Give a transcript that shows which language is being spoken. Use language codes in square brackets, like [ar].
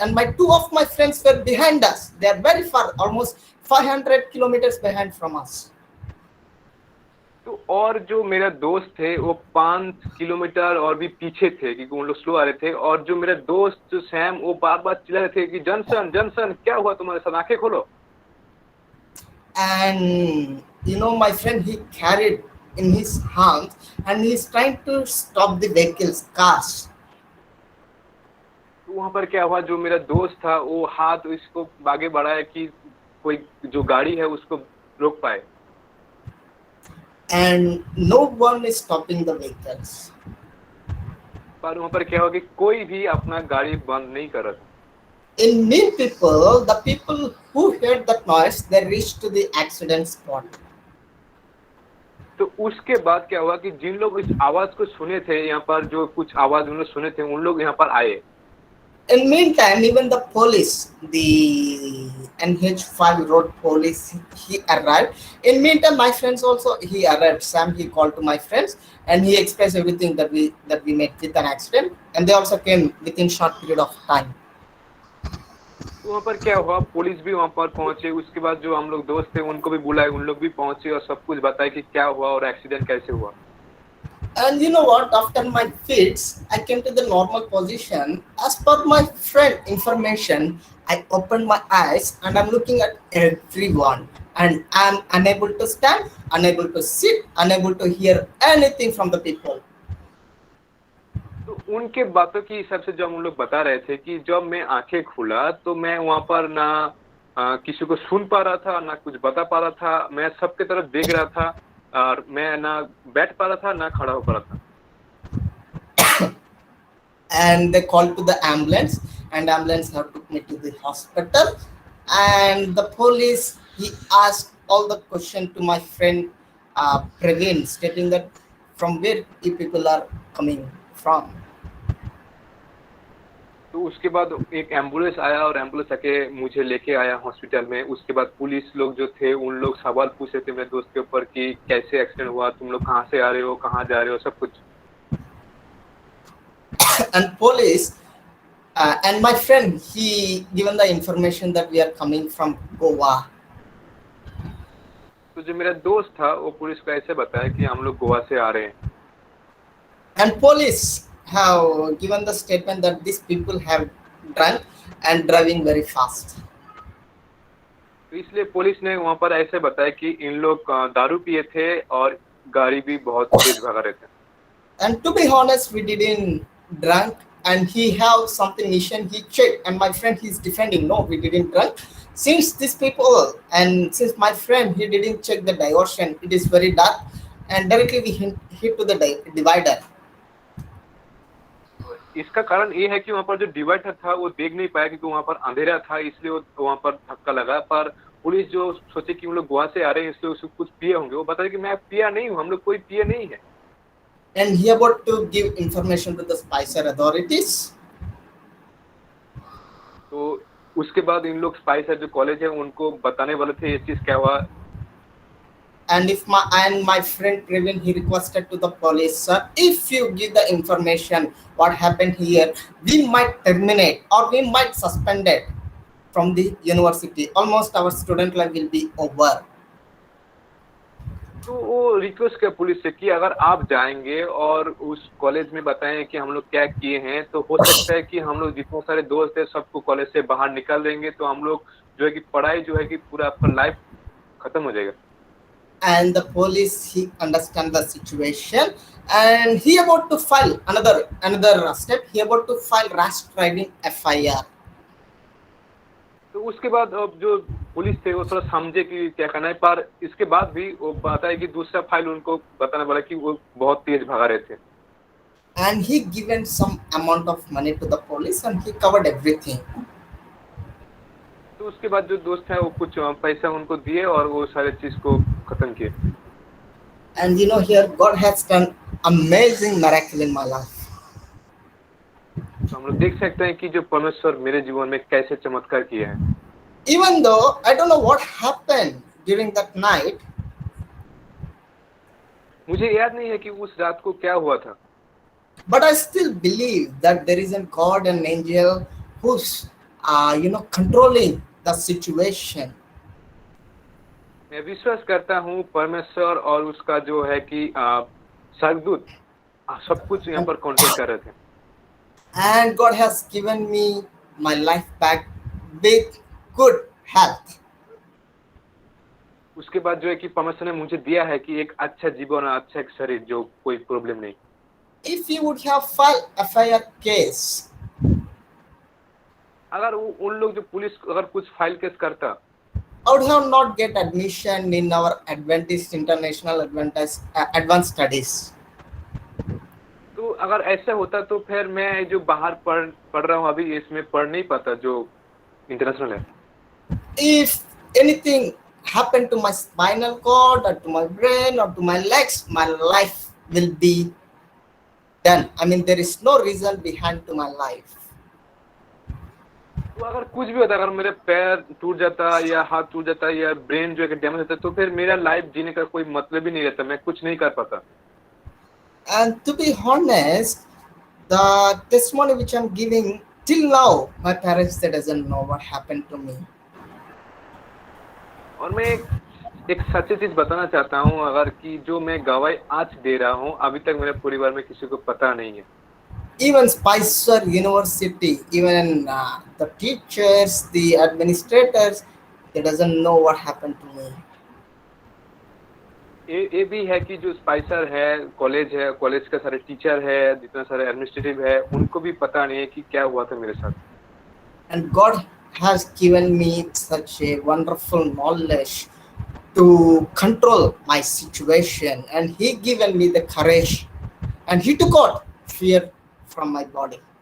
[en] And my two of my friends were behind us. They are very far, almost 500 kilometers behind from us. [hi] तो और जो मेरा दोस्त थे वो 5 किलोमीटर और भी पीछे थे क्योंकि उन लोग स्लो आ रहे थे। और जो मेरा दोस्त जो सैम वो बार बार चिल्ला रहे थे कि जॉनसन जॉनसन क्या हुआ तुम्हारे साथ, आंखें खोलो। [en] And my friend he carried in his hands and he's trying to stop the vehicles, cars. [hi] तो वहां पर क्या हुआ, जो मेरा दोस्त था वो हाथ इसको आगे बढ़ाया कि कोई जो गाड़ी है उसको रोक पाए। [en] And no one is stopping the vehicles. [hi] पर वहां पर क्या हुआ कि कोई भी अपना गाड़ी बंद नहीं कर रहा था। [en] In mean people, the people who heard that noise, they reached to the accident spot. [hi] तो उसके बाद क्या हुआ कि जिन लोग इस आवाज को सुने थे, यहाँ पर जो कुछ आवाज उन्होंने सुने थे उन लोग यहाँ पर आए। [en] In meantime, even the police, the NH5 road police, he arrived. In meantime, my friends also he arrived. Sam he called to my friends and he expressed everything that we met with an accident, and they also came within short period of time. [hi] तो वहाँ पर क्या हुआ, police भी वहाँ पर पहुंचे। उसके बाद जो हम लोग दोस्त थे उनको भी बुलाए, उन लोग भी पहुंचे और सब कुछ बताए कि क्या हुआ और एक्सीडेंट कैसे हुआ। [en] And you know what? After my fits, I came to the normal position. As per my friend information, I opened my eyes and I'm looking at everyone. And I'm unable to stand, unable to sit, unable to hear anything from the people. [hi] तो उनके बातों की हिसाब से जब हम लोग बता रहे थे कि जब मैं आंखें खुला तो मैं वहाँ पर ना किसी को सुन पा रहा था, ना कुछ बता पा रहा था। मैं सबके तरफ देख रहा था और मैं ना बैठ पा रहा था ना खड़ा हो पा रहा था। [en] And they called to the ambulance, and ambulance have took me to the hospital. And the police he asked all the question to my friend Praveen, stating that from where you people are coming from. [hi] तो उसके बाद एक ambulance आया और ambulance आके मुझे लेके आया हॉस्पिटल में। उसके बाद पुलिस लोग जो थे उन लोग सवाल पूछ रहे थे मेरे दोस्त के ऊपर कि कैसे एक्सीडेंट हुआ, तुम लोग कहाँ से आ रहे हो, कहाँ जा रहे हो, सब कुछ। [en] And police and my friend he given the information that we are coming from Goa. [hi] तो जो मेरा दोस्त था वो पुलिस को ऐसे बताया कि हम लोग गोवा से आ रहे हैं। [en] And police have given the statement that these people have drunk and driving very fast. [hi] तो इसलिए पुलिस ने वहाँ पर ऐसे बताया कि इन लोग दारू पिए थे और गाड़ी भी बहुत तेज भगा रहे थे। [en] And to be honest, we didn't drunk, and he have something mission he checked, and my friend he's defending no, we didn't drunk. Since these people and since my friend he didn't check the diversion, it is very dark, and directly we hit to the divider. [hi] इसका कारण ये है कि वहाँ पर जो divider था वो देख नहीं पाया क्योंकि वहाँ पर अंधेरा था, इसलिए वो वहाँ पर धक्का लगा। पर पुलिस जो सोचे कि हम लोग गोवा से आ रहे हैं इसलिए उसको कुछ पिए होंगे, वो बताया कि मैं पिया नहीं हूँ, हम लोग कोई पिए नहीं है। [en] And he about to give information to the Spicer authorities. [hi] तो उसके बाद इन लोग स्पाइसर जो कॉलेज है उनको बताने वाले थे ये चीज क्या हुआ। [en] And my friend Previn, he requested to the police, sir, if you give the information what happened here, we might terminate or we might suspend it from the university. Almost our student life will be over. [hi] तो वो request किया police से कि अगर आप जाएंगे और उस कॉलेज में बताएं कि हम लोग क्या किए हैं तो हो सकता है कि हम लोग जितने सारे दोस्त हैं सबको कॉलेज से बाहर निकाल देंगे, तो हम लोग जो है कि पढ़ाई जो है कि पूरा आपका लाइफ खत्म हो जाएगा। [en] And the police, he understand the situation and he about to file another step. He about to file rash driving FIR. [hi] तो उसके बाद अब जो पुलिस थे वो थोड़ा समझे कि क्या करना है, पर इसके बाद भी वो बताया कि दूसरा फाइल उनको बताने वाला कि वो बहुत तेज भागा रहे थे। [en] And he given some amount of money to the police and he covered everything. [hi] तो उसके बाद जो दोस्त है वो कुछ पैसा उनको दिए और वो सारे चीज को खत्म किए। [en] And you know, here God has done amazing miracle in my life. [hi] तो हम लोग देख सकते हैं कि जो परमेश्वर मेरे जीवन में कैसे चमत्कार किए हैं। [en] Even though I don't know what happened during that night, [hi] मुझे याद नहीं है कि उस रात को क्या हुआ था, [en] but I still believe that there is a God and angel who's controlling the situation. [hi] मैं विश्वास करता हूँ परमेश्वर और उसका जो है कि स्वर्गदूत सब कुछ यहाँ पर कंट्रोल कर रहे थे। [en] And God has given me my life back with good health. [hi] उसके बाद जो है कि परमेश्वर ने मुझे दिया है कि एक अच्छा जीवन और अच्छा एक शरीर, जो कोई प्रॉब्लम नहीं। [en] If you would have filed FIR case, [hi] अगर उन लोग जो पुलिस अगर कुछ फाइल केस करता, [en] I would have not get admission in our Adventist International Advanced Studies. [hi] तो अगर ऐसा होता तो फिर मैं जो बाहर पढ़ रहा हूँ अभी इसमें पढ़ नहीं पाता जो इंटरनेशनल है। [en] If anything happened to my spinal cord or to my brain or to my legs, my life will be done. I mean, there is no reason behind to my life. [hi] तो अगर कुछ भी होता, अगर मेरे पैर टूट जाता या हाथ टूट जाता या ब्रेन जो है डैमेज होता तो फिर मेरा लाइफ जीने का कोई मतलब ही नहीं रहता, मैं कुछ नहीं कर पाता। [en] And to be honest, the testimony which I'm giving till now, my parents, they doesn't know what happened to me. [hi] और मैं एक सच्ची चीज बताना चाहता हूँ, अगर कि जो मैं गवाही आज दे रहा हूँ अभी तक मेरे परिवार में किसी को पता नहीं है। [en] Even Spicer University, even the teachers, the administrators, they doesn't know what happened to me. [hi] ये भी है कि जो स्पाइसर है, कॉलेज का सारे टीचर है, जितना सारे एडमिनिस्ट्रेटिव है, उनको भी पता नहीं है कि क्या हुआ था मेरे साथ। [en] And God has given me such a wonderful knowledge to control my situation, and He given me the courage, and He took out fear from my body.